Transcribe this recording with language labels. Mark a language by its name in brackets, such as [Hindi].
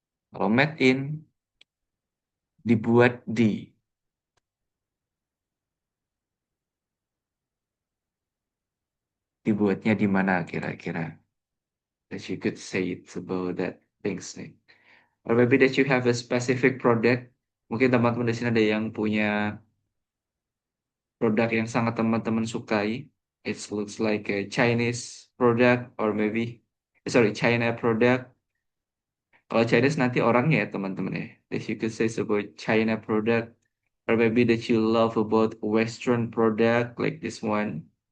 [Indonesian] Kalau [English] made in, [Indonesian] dibuat di. Dibuatnya di mana kira-kira. [English] That you could say it's about that things nih. Or maybe that you have a specific product. [Indonesian] Mungkin teman-teman di sini ada yang punya produk yang sangat teman-teman sukai. [English] It looks like a Chinese product or maybe, sorry, China product. [Indonesian] Kalau Chinese nanti orangnya ya teman-teman ya. [English] That you could say about China product. Or maybe that you love about Western product like this one.